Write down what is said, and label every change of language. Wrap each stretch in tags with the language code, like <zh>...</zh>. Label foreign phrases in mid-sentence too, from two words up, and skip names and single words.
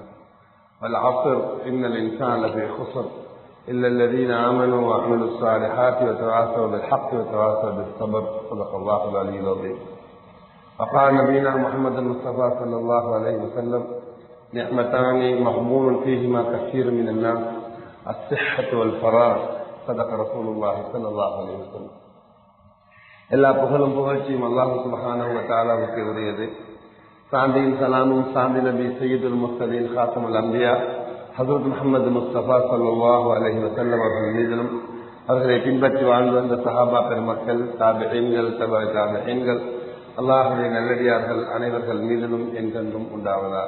<ar>والعصر إن الإنسان لفي خسر إلا الذين آمنوا وعملوا الصالحات وتواصوا بالحق وتواصوا بالصبر. صدق الله العلي العظيم. وقال نبينا محمد المصطفى صلى الله عليه وسلم: نعمتان مغبون فيهما كثير من الناس الصحة والفراغ. صدق رسول الله صلى الله عليه وسلم.</ar> <ta>எல்லா புகழும் புகழ்ச்சியும் அல்லாஹ்</ta> <ar>سبحانه وتعالى</ar> <ta>உரியது. சாந்தியும் சலாமும் சாந்தி நபி</ta> <ar>سيد المرسلين خاتم الأنبياء</ar> <ta>ஹஜ்ரத் முஹம்மது முஸ்தபா</ta> <ar>صلى الله عليه وسلم</ar> <ta>அவர்கள் மீதிலும், அவர்களை பின்பற்றி வாழ்ந்து வந்த சஹாபா பெருமக்கள், தாபிஈன்கள்,</ta> <ar>تبع التابعين,</ar> <ta>அல்லாஹ்வுடைய நல்லடியார்கள் அனைவர்கள் மீதிலும் என்றென்றும் உண்டாவதாக.</ta>